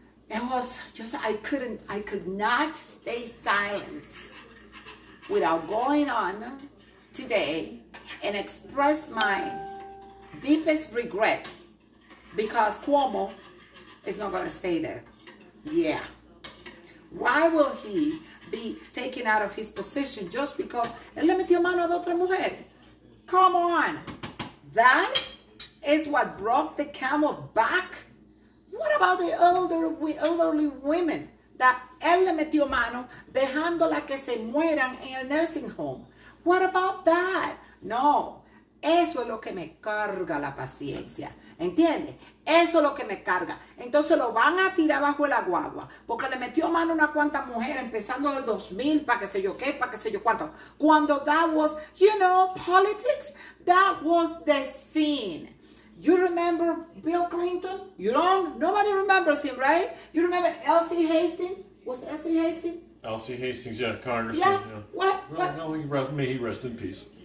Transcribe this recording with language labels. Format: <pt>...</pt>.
<en>It was just I could not stay silent without going on today and express my deepest regret because Cuomo is not gonna stay there. Yeah. Why will he be taken out of his position just because</en> <es>él le metió mano a otra mujer?</es> <en>Come on. That is what broke the camel's back. What about the elderly women that</en> <es>él le metió mano dejándola que se mueran en el</es> <en>nursing home? What about that?</en> <es>No. Eso es lo que me carga la paciencia. ¿Entiendes? Eso es lo que me carga. Entonces lo van a tirar bajo la guagua. Porque le metió mano a una cuanta mujer empezando del 2000 para qué sé yo qué, para qué sé yo cuánto.</es> <en>Cuando that was, politics, that was the scene. You remember Bill Clinton? You don't? Nobody remembers him, right? You remember Elsie Hastings? Was Elsie Hastings? Elsie Hastings, yeah, Congressman. Yeah. Yeah. What? Well, may he rest in peace.</en>